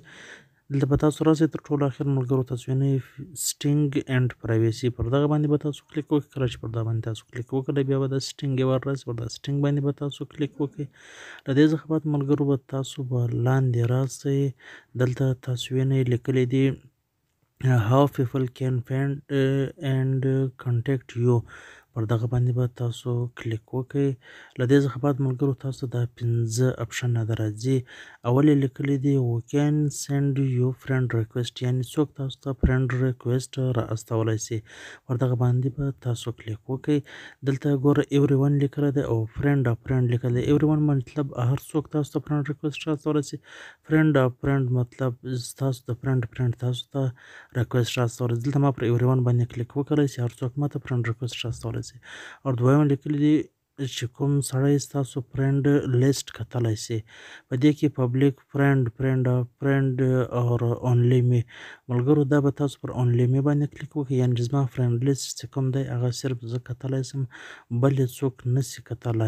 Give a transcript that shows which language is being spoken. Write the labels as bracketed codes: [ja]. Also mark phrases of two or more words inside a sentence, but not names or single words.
[ps] دلته به تاسو راسئ تر ټولو اخر ملګرو، تاسو وینئ [en] setting and privacy, [ps] پر دغه باندې به تاسو کلیک وکړئ. کله چې پر دا باندې تاسو کلیک وکړئ بیا به د سټینګ یو وار راسي، پر دا سټینګ باندې به تاسو کلیک وکړئ. له دې څخه بعد ملګرو به تاسو به لاندې راسئ، دلته تاسو وینئ لیکلی دی [en] how people can find and contact you، [ps] پر دغه باندې به تاسو کلیک وکړئ. له دې څخه بعد ملګرو تاسو دا 5 اپشنه در راځي. اول یې لیکلی دی [en] we can send you friend request، [ps] یعنې څوک تاسو ته [en] friend request [ps] را استولی سي، پر دغه باندې به تاسو کلیک وکړئ. دلته ګوره [en] every one [ps] لیکلی دی او [en] friend of friend [ps] لیکلی دی. [en] every one [ps] مطلب هر څوک تاسو ته [en] friend request [ps] را استولی سي، [en] friend of friend [ps] مطلب تاسو د فرینډ تاسو ته ریکویسټ را استولی. دلته ما پر [en] every one [ps] باندې کلیک وکړی چې هر څوک ماته [en] friend request [ps] را استولی سي. او دویم لیکلی دی چې کوم سړی ستاسو [en] friend list [ps] کتلی سي، په دې کې [en] public friend, friend of friend [ps] او [en] only me. [ps] ملګرو دا به تاسو پر [en] only me [ps] باندې کلیک وکړئ، یعنې زما [en] friend list [ps] چې کوم دی هغه صرف زه کتلی سم، بل یې څوک نسي کتلی.